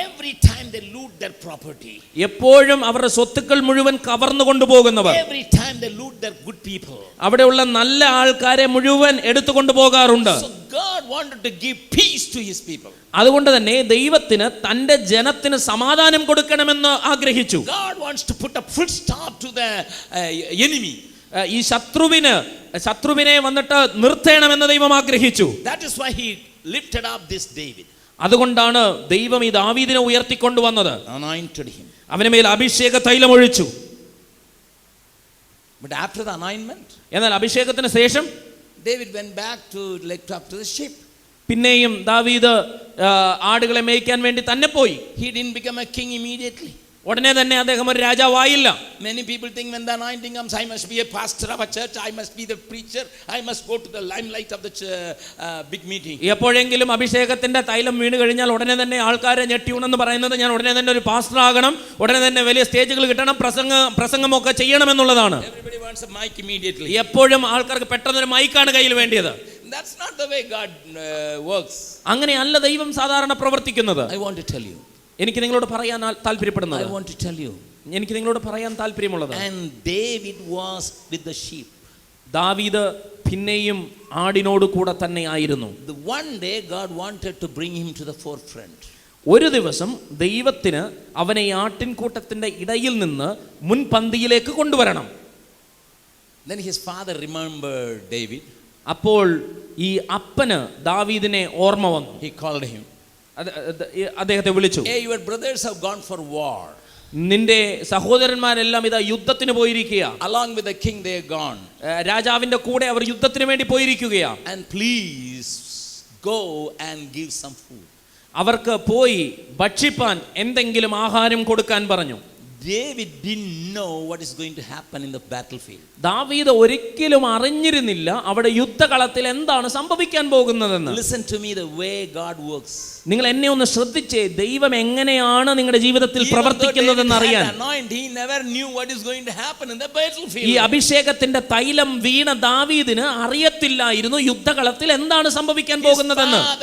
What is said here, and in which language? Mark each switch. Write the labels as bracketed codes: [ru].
[en] Every time they loot their property. [ml] എപ്പോഴും അവരുടെ സ്വത്തുക്കൾ മുഴുവൻ കവർന്നു കൊണ്ടുപോകുന്നവർ. [en] Every time they loot their good people. [ml] അവിടെയുള്ള നല്ല ആൾക്കാരെ മുഴുവൻ എടുത്തുകൊണ്ട് പോകാറുണ്ട്. [en] So God wanted to give peace to his people. [ml] അതുകൊണ്ട് തന്നെ ദൈവത്തിന് തന്റെ ജനത്തിന് സമാധാനം കൊടുക്കണമെന്ന് ആഗ്രഹിച്ചു. [en] God wants to put a full stop to the enemy. [ml] ഈ ശത്രുവിനെ വന്നിട്ട് നിർത്തണമെന്ന് ദൈവം ആഗ്രഹിച്ചു. [en] That is why he lifted up this David. [ml] അതുകൊണ്ടാണ് ദൈവം ഈ ദാവീദിനെ ഉയർത്തിക്കൊണ്ടുവന്നത്. [en] Anointed him. [ml] അവന് മേൽ അഭിഷേക തൈലം ഒഴിച്ചു. [en] But after the anointment, [ml] എന്നാൽ അഭിഷേകത്തിന് ശേഷം [en] David went back to talk to the sheep. [ml] പിന്നെയും ദാവീദ് ആടുകളെ മേയ്ക്കാൻ വേണ്ടി തന്നെ പോയി. [en] He didn't become a king immediately. [ml] ഉടനെ തന്നെ അദ്ദേഹം ഒരു രാജാവായില്ല. [en] Many people think when the anointing comes, I must be a pastor of a church, I must be the preacher, I must go to the limelight of the big meeting. [ml] എപ്പോഴെങ്കിലും അഭിഷേകത്തിന്റെ തൈലം വീണ് കഴിഞ്ഞാൽ ഉടനെ തന്നെ ആൾക്കാരെ ഞെട്ടിയുണെന്ന് പറയുന്നത് ഞാൻ ഉടനെ തന്നെ ഒരു പാസ്റ്റർ ആകണം, ഉടനെ തന്നെ വലിയ സ്റ്റേജുകൾ കിട്ടണം, പ്രസംഗമൊക്കെ ചെയ്യണമെന്നുള്ളതാണ്. [en] Everybody wants a mic immediately. [ml] എപ്പോഴും ആൾക്കാർക്ക് പെട്ടെന്ന് ഒരു മൈക്കാണ് കയ്യിൽ വേണ്ടിയത്. [en] That's not the way God works. [ml] അങ്ങനെയല്ല ദൈവം സാധാരണ പ്രവർത്തിക്കുന്നത്. [en] I want to tell you. [ml] എനിക്ക് നിങ്ങളോട് പറയാൻ താല്പര്യപ്പെടുന്നത്, [en] I want to tell you. [ml] എനിക്ക് നിങ്ങളോട് പറയാൻ താല്പര്യമുള്ളത്, [en] And David was with the sheep. [ml] ദാവീദ് പിന്നെയും ആടിനോട് കൂടെ തന്നെ ആയിരുന്നു. [en] The one day God wanted to bring him to the forefront. [ml] ഒരു ദിവസം ദൈവത്തിന് അവനെ ആട്ടിൻകൂട്ടത്തിന്റെ ഇടയിൽ നിന്ന് മുൻപന്തിയിലേക്ക് കൊണ്ടുവരണം. [en] Then his father remembered David. [ml] അപ്പോൾ ഈ അപ്പന് ദാവീദിനെ ഓർമ്മ വന്നു. [en] He called him. [ml] അദ്ദേഹത്തെ വിളിച്ചു. [en] Hey, your brothers have gone for war. [ml] നിന്റെ സഹോദരന്മാരെല്ലാം ഇതാ യുദ്ധത്തിന് പോയിരിക്കുക. [en] Along with the king they are gone. [ml] രാജാവിന്റെ കൂടെ അവർ യുദ്ധത്തിന് വേണ്ടി പോയിരിക്കുകയാ. [en] And please go and give some food. [ml] അവർക്ക് പോയി ഭക്ഷിപ്പാൻ എന്തെങ്കിലും ആഹാരം കൊടുക്കാൻ പറഞ്ഞു. [en] David didn't know what is going to happen in the battlefield. [ml] ദാവീദ് ഒരിക്കലും അറിഞ്ഞിരുന്നില്ല അവിടെ യുദ്ധകളത്തിൽ എന്താണ് സംഭവിക്കാൻ പോകുന്നതെന്ന്. [en] Listen to me, the way God works. [ml] നിങ്ങൾ എന്നെ ഒന്ന് ശ്രദ്ധിച്ചേ, ദൈവം എങ്ങനെയാണ് നിങ്ങളുടെ ജീവിതത്തിൽ പ്രവർത്തിക്കുന്നതെന്ന് അറിയാൻ. [en] He never knew what is going to happen in the battlefield. [ml] ഈ അഭിഷേകത്തിന്റെ തൈലം വീണ ദാവീദിന് അറിയത്തില്ലായിരുന്നു യുദ്ധകളത്തിൽ എന്താണ് സംഭവിക്കാൻ പോകുന്നതെന്ന്.